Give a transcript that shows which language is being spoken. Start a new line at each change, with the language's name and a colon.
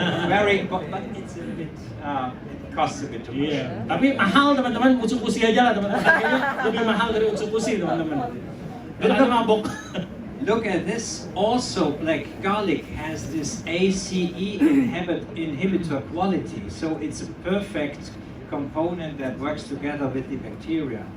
English: Very important, but it's a bit, it costs a bit too much.
Indonesian: Iya, tapi mahal teman-teman, Utsukushii aja lah teman-teman. Kayaknya lebih mahal dari Utsukushii teman-teman. Kita mabok.
English: Look at this. Also, black garlic has this ACE inhibitor quality, so it's a perfect component that works together with the bacteria.